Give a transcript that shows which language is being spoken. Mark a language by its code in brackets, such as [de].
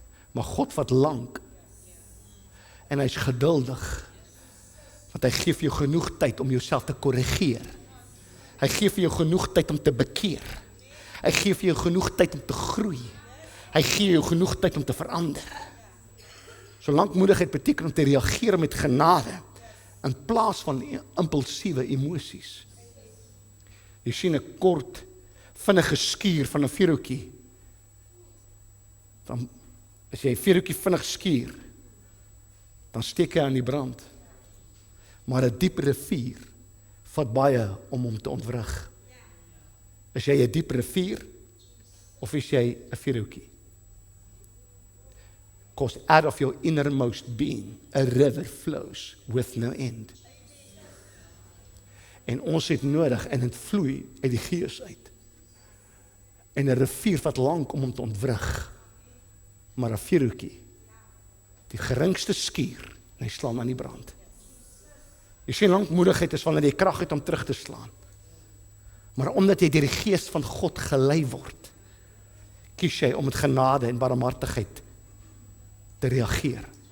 [af] Maar God vat lank. En hy's geduldig. Want hy gee vir jou genoeg tyd om jouself te korrigeer. Hy gee vir jou genoeg tyd om te bekeer. Hy gee vir jou genoeg tyd om te groei. Hy gee jou genoeg tyd om te verander. So lankmoedigheid beteken om te reageer met genade, in plaas van impulsiewe emosies. Jy sien 'n kort, vinnige skuur van 'n vuurhoutjie. Dan, as jy 'n vuurhoutjie vinnig skuur, dan steek hy aan die brand. Maar 'n diep rivier vat baie om hom te ontwrig. Is jy 'n diep rivier of is jy 'n vuurhoutjie? [en] Because out of your innermost being a river flows with no end. [af] En ons het nodig en dit vloei uit die Gees uit. En 'n rivier vat lank om hom te ontwrig. Maar 'n vuurhoutjie, die geringste skuur, en hy slaan aan die brand. Jy sien, lankmoedigheid is wanneer jy krag het om terug te slaan. Maar omdat jy deur die Gees van God gelei word, kies jy om met genade en barmhartigheid te reageer.